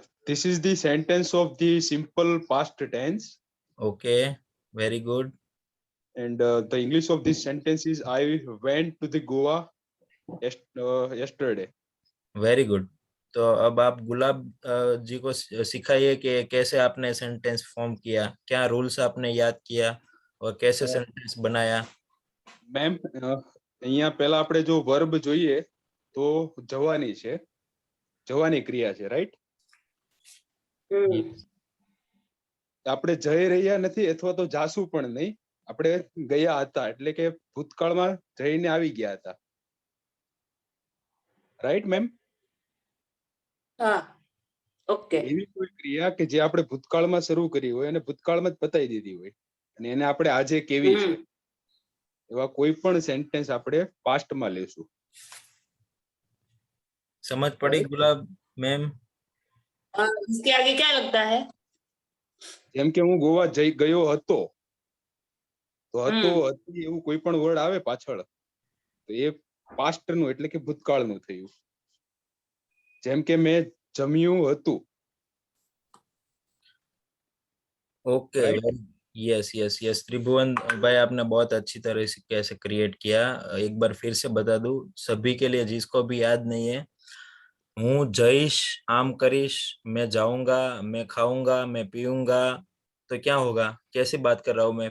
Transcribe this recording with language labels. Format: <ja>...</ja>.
<en>This is the sentence of the simple past tense,</en> <hi>okay, very good.</hi> <en>and the English of this sentence is I went to the Goa yesterday.</en> <hi>Very good. तो अब आप गुलाब जी को सिखाइए कि कैसे आपने sentence form किया, क्या रूल्स आपने याद किया और कैसे सेंटेंस बनाया।</hi> <gu>મેમ, અહીંયા પહેલા આપણે જો વર્બ જોઈએ તો જવાની છે, જવાની ક્રિયા છે, રાઈટ? આપણે જઈ રહ્યા નથી અથવા તો જાશું પણ નહીં, આપણે ગયા હતા એટલે કે ભૂતકાળમાં જઈને આવી ગયા હતા, રાઈટ મેમ?</gu> <hi>हाँ, ओके।</hi> <gu>એવી કોઈ ક્રિયા કે જે આપણે ભૂતકાળમાં શરૂ કરી હોય અને ભૂતકાળમાં જ પતાવી દીધી હોય અને એને આપણે આજે કેવી છે, એવા કોઈ પણ સેન્ટેન્સ આપણે પાસ્ટમાં લેશું।</gu> <hi>समझ पड़ी गुलाब मैम? इसके आगे क्या लगता है?</hi> <gu>જેમ કે હું ગોવા જઈ ગયો હતો, તો હતો હતી એવું કોઈ પણ વર્ડ આવે પાછળ તો એ પાસ્ટનું એટલે કે ભૂતકાળનું થયું। જેમ કે मैं જમ્યું હતું।</gu> <hi>ओके, यस यस यस त्रिभुवन भाई, आपने बहुत अच्छी तरह से कैसे क्रिएट किया। एक बार फिर से बता दूं सभी के लिए जिसको भी याद नहीं है।</hi> <gu>हूँ जईश, आम करीश,</gu> <hi>मैं जाऊंगा, मैं खाऊंगा, मैं पीऊंगा, तो क्या होगा? कैसी बात कर रहा हूँ मैं?</hi>